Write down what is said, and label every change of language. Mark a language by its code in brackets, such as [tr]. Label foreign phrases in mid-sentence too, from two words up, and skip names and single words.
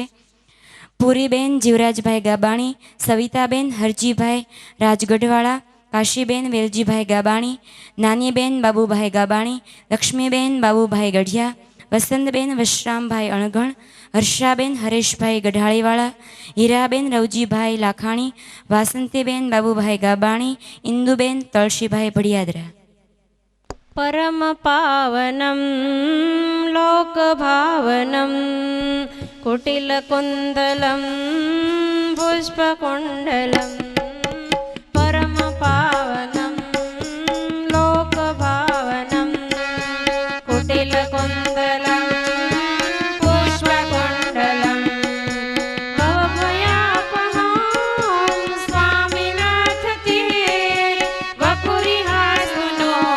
[gu] પૂરીબેન જીવરાજભાઈ ગાબાણી, સવિતાબેન હરજીભાઈ રાજગઢવાળા, કાશીબેન વેલજીભાઈ ગાબાણી, નાનીબેન બાબુભાઈ ગાબાણી, લક્ષ્મીબેન બાબુભાઈ ગઢિયા, વસંતબેન વશરામભાઈ અણગણ, હર્ષાબેન હરેશભાઈ ગઢાળીવાળા, હીરાબેન રવજીભાઈ લાખાણી, વાસંતીબેન બાબુભાઈ ગાબાણી, ઇન્દુબેન તળશીભાઈ ભડિયાદરા. [sa] परम पावनम लोक भावनम कुटिलकुन्दलं पुष्पकुण्डलं परमपावनं लोकभावनं कुटिलकुन्दलं पुष्पकुण्डलं भवभयापहं स्वामिनाथ ते वपुरिहासुनो